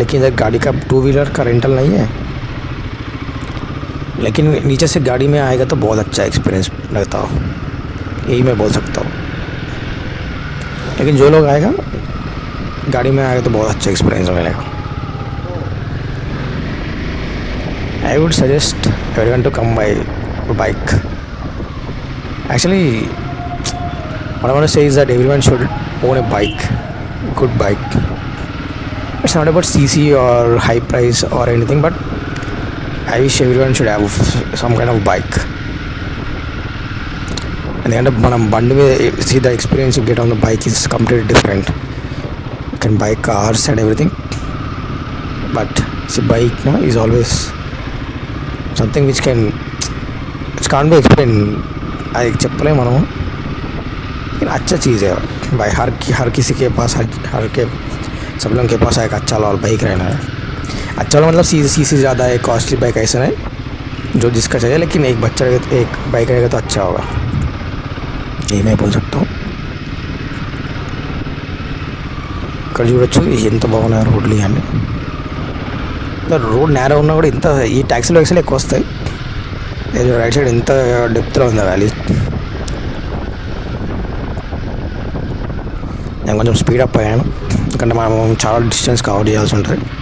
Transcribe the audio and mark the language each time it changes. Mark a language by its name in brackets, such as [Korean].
[Hindi] लेकिन इधर गाड़ी का 2 व्हीलर का रेंटल नहीं है, लेकिन नीचे से गाड़ी में आएगा तो बहुत अच्छा एक्सपीरियंस लगता हो, यही मैं बोल सकता हूँ. लेकिन जो लोग आएगा गाड़ी में आएगा तो बहुत अच्छा एक्सपीरियंस मिलेगा. [English] I would suggest everyone to come by bike. Actually what I want to say is that everyone should own a bike, good bike. It's not about CC or high price or anything, but I wish everyone should have some kind of bike. And the end up [Telugu] మనం బండి మీద [English] see the experience you get on the bike is completely different. You can buy cars and everything, but see bike is always something which can't be explained. [Telugu] అది చెప్పలేము మనము, [Hindi] लेकिन अच्छा चीज़ है भाई. हर किसी के पास सब लोगों के पास एक अच्छा वाला बाइक रहना है. अच्छा वाला मतलब सी ज़्यादा है, कॉस्टली बाइक ऐसा नहीं जो जिसका चाहिए, लेकिन एक बच्चा रहेगा, एक बाइक रहेगा तो अच्छा होगा, यही मैं बोल सकता हूँ. [Telugu] ఇక్కడ చూడొచ్చు ఎంత బాగున్నాయి రోడ్లు. ఇవన్నీ రోడ్ నేరో ఉన్నా కూడా ఇంత ఈ ట్యాక్సీ వ్యాక్సీలు ఎక్కువ వస్తాయి. రైట్ సైడ్ ఎంత డెప్త్లో ఉంది వ్యాలీ. నేను కొంచెం స్పీడప్ అయ్యాను ఎందుకంటే మనం చాలా డిస్టెన్స్ కవర్ చేయాల్సి ఉంటుంది.